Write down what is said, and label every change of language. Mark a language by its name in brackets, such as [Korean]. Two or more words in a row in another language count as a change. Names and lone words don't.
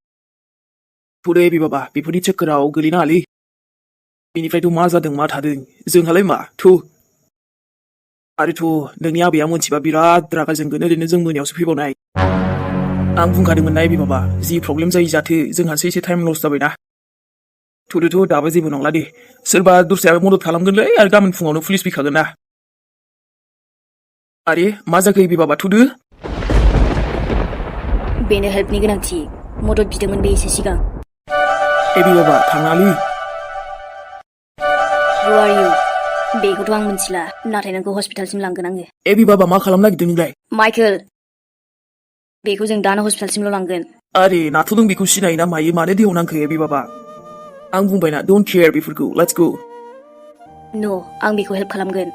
[Bodo] थ'दे एबि बाबा बेफोरनि चक्कराव गोलैनाङालै बेनिफ्रायथ' मा जादों मा थादों जोंहालाय मा आरोथ' नोंनि आबैया मोनथिबा बिराद रागा जोंगोन ओरैनो जों मोनायावसो फैबावनाय आं बुंखादोंमोन ना एबि बाबा जि प्रब्लेम जायो जाथो जोंहासो एसे [English] time loss [Bodo] जाबायना थ'दोथ' दाबो जेबो नंला दे सोरबा दस्राया मदद खालामगोनलै आरो गाबोन फुङावनो पुलिस फैखागोन ना आरे मा जाखो एबि बाबा थ'दो बेनो हेल्पनि गोनांथि मदद बिदोंमोन बे एसे सिगां एबि बाबा थाङालै [English] Who are you? [Bodo] बेखौथ' आं मिथिला नाथाय नोंखौ हस्पिटालसिम लांगोन आङो एबि बाबा मा खालामनो नागिरदों नोंलाय माइकेल बेखौ जों दानो हस्पिटालसिमल' लांगोन आरे नाथ' नों बेखौ सिनायो ना मायो मानो देव नांखो एबि बाबा आं बुंबायना [English] don't care [Bodo] बेफोरखौ [English] let's go [Bodo] न' आं बेखौ हेल्प खालामगोन